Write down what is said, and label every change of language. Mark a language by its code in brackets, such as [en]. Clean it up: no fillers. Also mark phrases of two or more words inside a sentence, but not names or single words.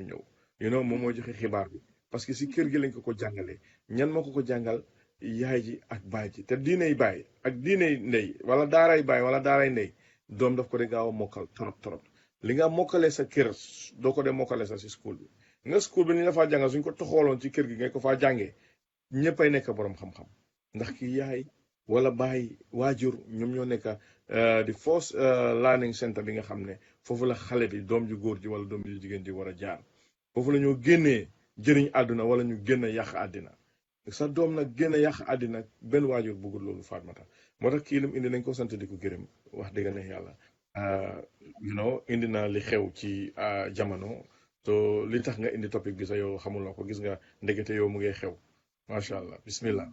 [wo] ñëw moom mooy joxe xibaar bi [fr] parce que [wo] si kër gi lañ ko jàngalee ñan moo ko jàngal yaay ji ak baay ji te diiney baay ak diiney ndey wala daaray baay wala daaray ndey doom daf ko de gaaw a mokkal trop li nga mokkalee sa kër doo ko de mokkalee sa si school bi nga school bi ni la faa jàngal suñ ko toxooloon ci kër gi nga ko faa jàngee ñëppay nekk borom xam-xam ndax ki yaay wala baay waajur ñoom ñoo nekk di [en] first learning center [wo] bi nga xam ne foofu la xale bi doom ju góor ji wala doom ju jigéen ji war a jaar foofu la ñoo génnee jëriñ àdduna wala ñu génn yàq àddina sa doom nag génn yàq àddina benn waajur bëggul loolu Fatmata moo tax kii lim indi nañ ko sant di ko gërëm wax dëgg ne yàlla indi na li xew ci jamono to li tax nga indi topic bi sa yow xamuloo ko gis nga ndegete yow mu ngi xew [ar] ما شاء الله بسم الله.